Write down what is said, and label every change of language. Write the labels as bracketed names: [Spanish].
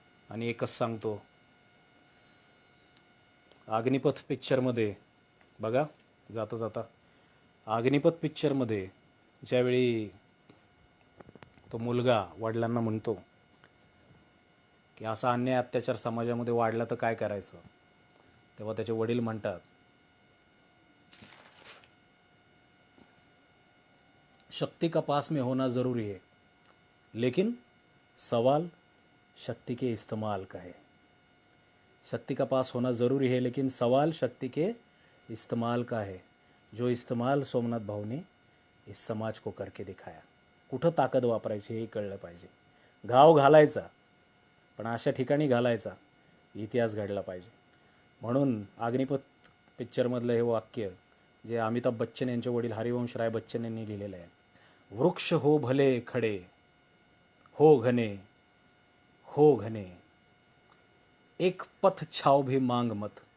[Marathi] आणि एकच सांगतो, अग्निपथ पिक्चरमध्ये बघा, जाता जाता अग्निपथ पिक्चरमध्ये ज्यावेळी तो मुलगा वडिलांना म्हणतो की असा अन्याय अत्याचार समाजामध्ये वाढला तर काय करायचं, तेव्हा त्याचे वडील म्हणतात, [Hindi] शक्ति का पास में होना ज़रूरी है, लेकिन सवाल शक्ति के इस्तेमाल का है. शक्ति का पास होना ज़रूरी है, लेकिन सवाल शक्ति के इस्तेमाल का है. जो इस्तेमाल सोमनाथ भाऊ ने इस समाज को करके दिखाया. [Marathi] कुठं ताकद वापरायची हे कळलं पाहिजे. घाव घालायचा, पण अशा ठिकाणी घालायचा, इतिहास घडला पाहिजे. म्हणून अग्निपथ पिक्चरमधलं हे वाक्य जे अमिताभ बच्चन यांचे वडील हरिवंश राय बच्चन यांनी लिहिलेलं आहे, [Hindi] वृक्ष हो भले खडे, हो घने, हो घने, एक पथ छाव भी मांग मत.